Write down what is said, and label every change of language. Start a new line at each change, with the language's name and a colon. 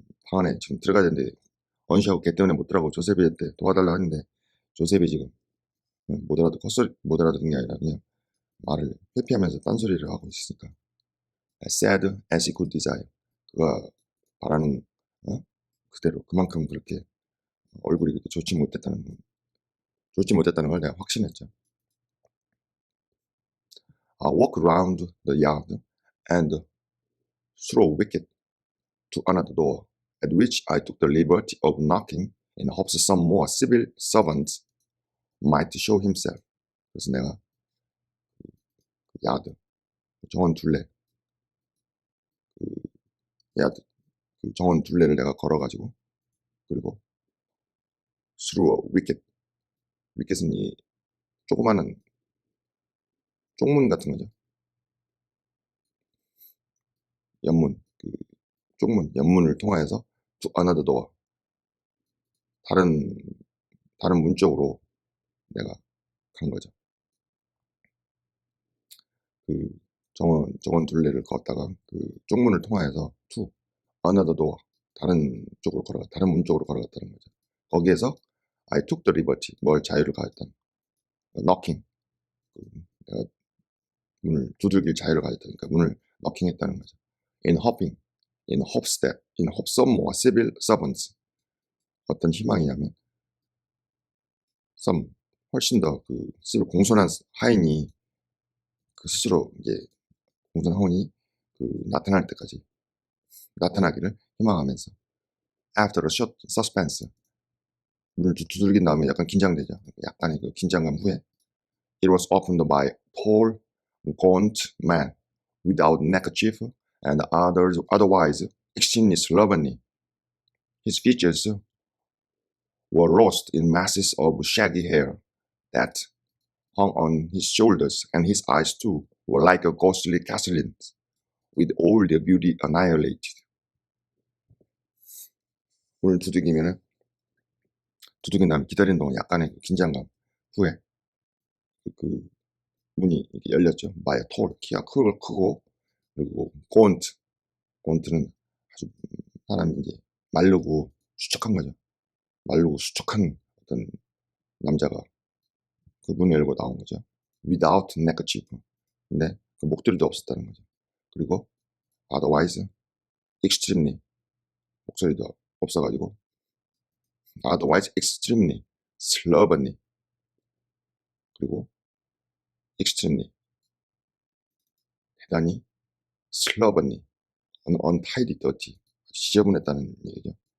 Korean: 방 안에 지금 들어가야 되는데 언시하고 걔 때문에 못 들어가고 조셉이한테 도와달라 하는데 조셉이 지금 못 알아듣는 게 아니라 그냥 말을 회피하면서 딴소리를 하고 있으니까
English: as sad as he could desire.
Korean: 그가 바라는 그대로 그만큼 그렇게 얼굴이 그렇게 좋지 못했다는 걸 내가 확신했죠.
English: I walk around the yard and through a wicket to another door, at which I took the liberty of knocking in hopes some more civil servant might show himself.
Korean: 그래서 내가 야드, 정원 둘레, 정원 둘레를 내가 걸어가지고 그리고
English: through a wicket.
Korean: wicket은 이 조그마한 쪽문 같은 거죠. 연문, 그 쪽문, 연문을 통하여서
English: to another door.
Korean: 다른 문 쪽으로 내가 간 거죠. 그 정원 둘레를 걷다가 그 쪽문을 통하여서
English: to another door.
Korean: 다른 문 쪽으로 걸어갔다는 거죠.
English: 거기에서 I took the liberty.
Korean: 뭘 자유를 가졌다는. knocking. 내가 문을 두들길 자유를 가졌다니까 문을 knocking 했다는 거죠.
English: in hopes of more civil servants.
Korean: 어떤 희망이냐면 some 훨씬 더 그 공손한 하인이 그 스스로 이제 공손한 하인이 그 나타나기를 희망하면서
English: after a short suspense.
Korean: 문을 두들긴 다음에 약간 긴장되죠. 약간의 그 긴장감 후에
English: it was opened by tall, gaunt man without neckerchief and otherwise extremely slovenly. His features were lost in masses of shaggy hair that hung on his shoulders, and his eyes too were like a ghostly Catherine's, with all their beauty annihilated.
Korean: 문을 두들긴 다음에 기다리는 동안 약간의 긴장감 후에 그 문이 이렇게 열렸죠.
English: by a tall,
Korean: 키가 크고 그리고 gaunt는 아주 사람이 이제 마르고 수척한 거죠. 마르고 수척한 어떤 남자가 그 문을 열고 나온 거죠.
English: without neckerchief.
Korean: 근데 그 목도리도 없었다는 거죠. 그리고 otherwise extremely 목소리도 없어가지고
English: otherwise extremely slovenly
Korean: 그리고 extremely 대단히 slovenly untidy dirty 지저분했다는 얘기죠.